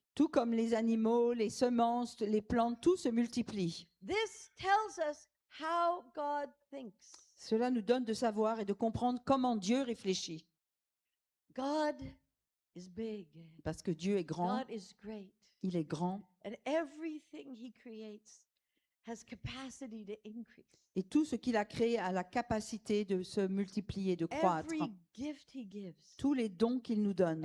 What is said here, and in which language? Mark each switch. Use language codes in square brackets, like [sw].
[fr] Tout comme les animaux, les semences, les plantes, tout se multiplie. [en] This tells us how God thinks. [fr] Cela nous donne de savoir et de comprendre comment Dieu réfléchit. [en] God is big. [fr] Parce que Dieu est grand, [en] God is great. [fr] il est grand, [en] And everything he creates has capacity to increase. [fr] Et tout ce qu'il a créé a la capacité de se multiplier, de croître. [en] Every gift he gives, [fr] Tous les dons qu'il nous donne,